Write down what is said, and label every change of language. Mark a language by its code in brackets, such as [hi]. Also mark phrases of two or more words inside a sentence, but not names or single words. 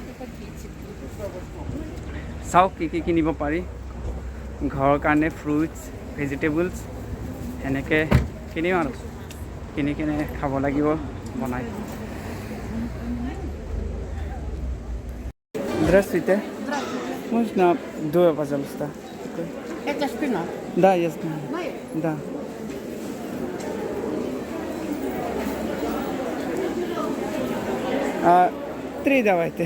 [as] চাওক কি কিনিব পাৰি ঘৰৰ কাৰণে [en] fruits vegetables [as] সেনেকৈ কিনিম আৰু কিনি কিনে খাব লাগিব বনাই Здравствуйте. [ru] Можно дуя, пожалуйста? Это шпинат. Да, я знаю. Знаешь? Да. Три давайте.